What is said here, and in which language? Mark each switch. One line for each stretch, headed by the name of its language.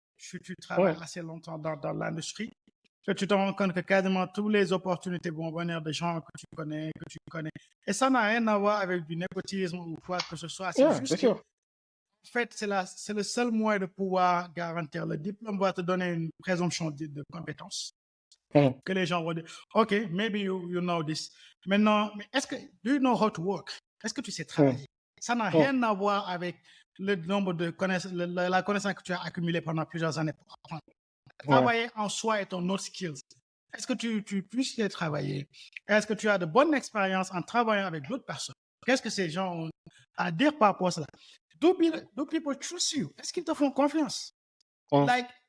French: Tu travailles assez longtemps dans l'industrie, que tu te rends compte que quasiment toutes les opportunités vont venir des gens que tu connais. Et ça n'a rien à voir avec du népotisme ou quoi que ce soit. C'est juste que, en fait, c'est le seul moyen de pouvoir garantir. Le diplôme va te donner une présomption de compétence. Que les gens vont dire,
English: OK, maybe you know this.
French: Maintenant, mais
English: do you know how to work?
French: Est-ce que tu sais travailler? Ça n'a rien à voir avec le nombre de connaissances, la connaissance que tu as accumulée pendant plusieurs années pour apprendre. Travailler en soi est ton autre skills. Est-ce que tu puisses travailler? Est-ce que tu as de bonnes expériences en travaillant avec d'autres personnes? Qu'est-ce que ces gens ont à dire par rapport à cela?
English: Do people trust you?
French: Est-ce qu'ils te font confiance?
English: Like,